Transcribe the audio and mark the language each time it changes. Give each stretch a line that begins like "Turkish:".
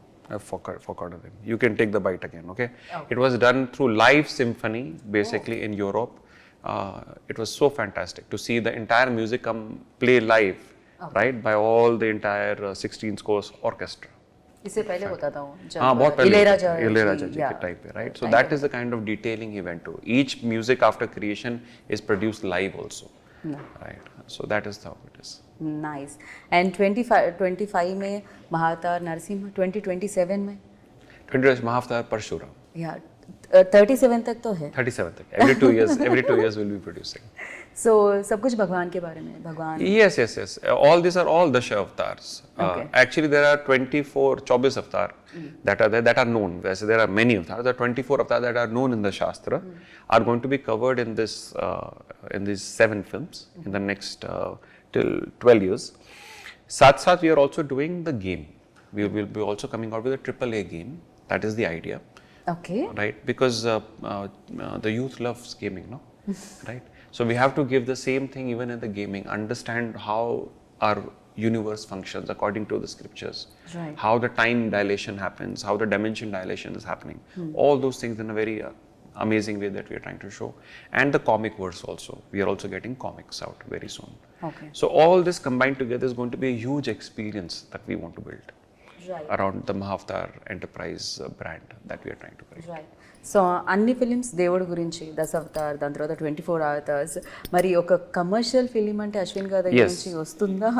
English: I forgot the name. You can take the bite again, okay? It was done through live symphony, basically in Europe. It was so fantastic to see the entire music play live, right, by all the entire 16 scores orchestra.
Hindi: इससे पहले होता था वो बहुत पहले इलैयाराजा जी के type पे, right?
English: So that is the kind of detailing he went to. Each music after creation is produced live also, right? So that is how it is. Nice.
Hindi: And 25 में महावतार नरसिम्हा, 2027 में 20 महावतार परशुराम. Yeah, 37 तक तो है. 37 तक.
English: Every 2 years we'll be producing.
Hindi: So सब कुछ भगवान के बारे में, भगवान. Yes.
English: All these are all Dasha avatars. Actually, there are 24 avatar that are there, that are known. There are many avatars. There are 24 avatars that are known in the Shastra, are going to be covered in this in these 7 films in the next till 12 years. Sath we are also doing the game. We will be also coming out with a AAA game. That is the idea. Okay. Right, because the youth loves gaming, no? Right. So we have to give the same thing even in the gaming. Understand how our universe functions according to the scriptures. Right. How the time dilation happens, how the dimension dilation is happening. All those things in a very amazing way that we are trying to show. And the comic verse also. We are also getting comics out very soon. Okay. So all this combined together is going to be a huge experience that we want to build. Right. Around the Mahavatar enterprise brand that we are trying to create. Right.
Telugu: So అన్ని films దేవుడి గురించి, దశావతార్, దాని తర్వాత 24 hours, మరి ఒక commercial film అంటే అశ్విన్ గారి దగ్గర నుంచి వస్తుందా?